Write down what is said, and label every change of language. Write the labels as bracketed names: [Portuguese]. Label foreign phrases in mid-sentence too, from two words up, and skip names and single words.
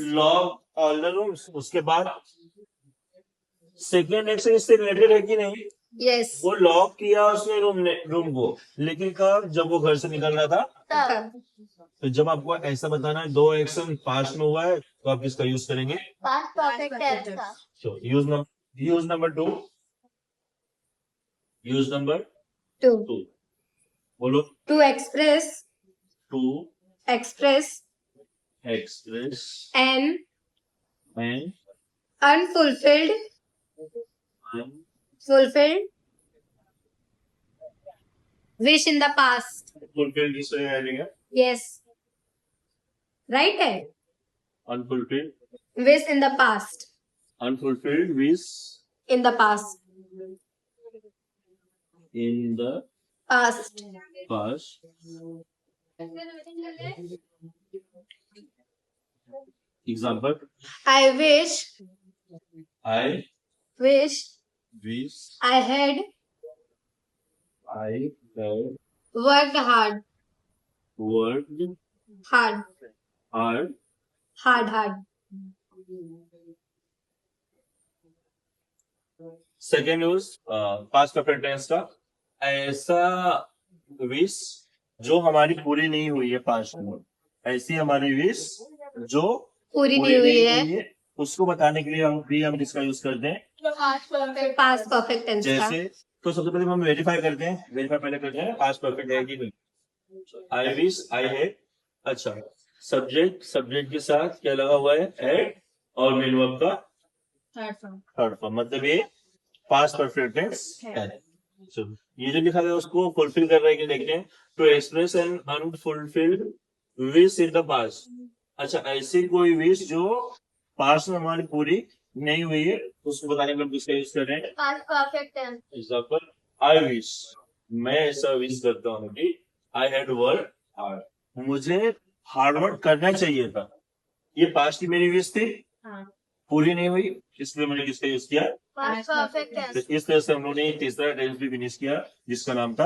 [English] lock all the rooms. [Hindi] उसके बाद [English] second action [Hindi] इससे रिलेटेड है कि नहीं? [English] यस। [Hindi] वो लॉक किया उसने रूम को, लेकिन कब? जब वो घर से निकल रहा था। तब. तो जब आपको ऐसा बताना है 2 एक्शन पास्ट में हुआ है तो आप इसका यूज करेंगे [English] Past perfect tense का. use number 2. use number टू [Hindi] 2 बोलो। [English] to express टू एक्सप्रेस एक्सप्रेस एन एंड unfulfilled fulfilled wish in the past. [Hindi] फुलफिल्ड किससे आएगा? [English] Yes. Right है? अनफुलफिल्ड Wish in the past. unfulfilled wish In the past. in the Past. past. example, I wish आई wish विश I had I have worked hard. वर्कड Hard. हार्ड। Hard. second use past perfect tense [Hindi] का, ऐसा विश जो हमारी पूरी नहीं हुई है पास्ट में, ऐसी हमारी विश जो पूरी नहीं हुई है। उसको बताने के लिए हम इसका यूज करते हैं [English] Past perfect. Past perfect tense का। [Hindi] जैसे। तो सबसे पहले हम वेरीफाई करते हैं, वेरीफाई पहले करते हैं पास्ट परफेक्ट है कि नहीं। [English] I wish I had, [Hindi] अच्छा सब्जेक्ट के साथ क्या लगा हुआ है? हैड, और [English] main verb [Hindi] का [English] Third form. third form, [Hindi] मतलब ये [English] past perfect tense [Hindi] है। So, ये जो लिखा गया उसको फुलफिल कर रहे हैं, देखते हैं। [English] to express an unfulfilled wish in the past, [Hindi] अच्छा ऐसी कोई विश जो पास्ट में हमारी पूरी नहीं हुई है उसको बताने में हम किसका यूज कर रहे हैं? [English] Past perfect tense. [Hindi] एग्जाम्पल, [English] I wish, [Hindi] मैं ऐसा विश करता हूँ कि [English] I had work hard, [Hindi] मुझे [English] hard work [Hindi] करना चाहिए था। ये पास्ट की मेरी यूज थी, हाँ। पूरी नहीं हुई, इसलिए मैंने किसका यूज किया? [English] Past perfect तो tense. [Hindi] इस तरह से हम लोगों ने तीसरा टेंस भी फिनिश किया जिसका नाम था